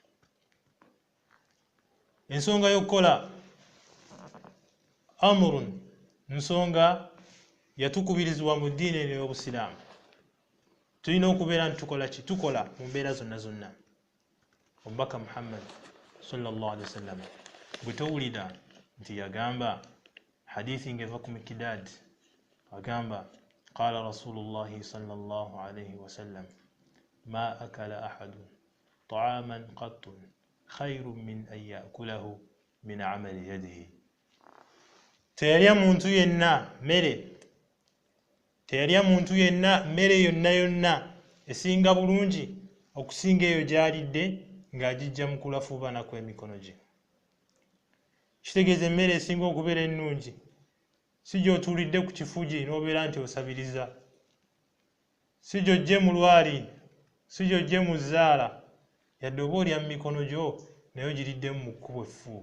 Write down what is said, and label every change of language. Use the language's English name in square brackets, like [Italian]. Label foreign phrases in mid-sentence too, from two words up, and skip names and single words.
[Ganda] Ensonga y'okukola amrun, nsonga yatukubirizibwa mu ddiini ey'Obusiraamu. Tulina okubeera nti tukola ki? Tukola mu mbeera zonna zonna. Omubaka Muhammad [Arabic] صلى الله عليه وسلم [Ganda] bwe towulira nti yagamba hadithi ng'eva ku Mikidaad, agamba [Arabic] قال رسول الله صلى الله عليه وسلم ما أكل أحد طعاما قط خيرا من أن يأكله من عمل يده. [Ganda] Teyalya muntu yenna mmere yonna yonna esinga bulungi okusinga eyo gy'alidde ng'agijja mu kulafuubana kw'emikono gye. Kitegeeza emmere esinga okubeera ennungi si gy'otuulidde ku kifugi n'obeera nti osabiriza, si gy'ojje mu lwali, si gy'ojje mu zzaala, yadde oba olya mu mikono gyo naye ogiriddemu mu kkubo effuubu.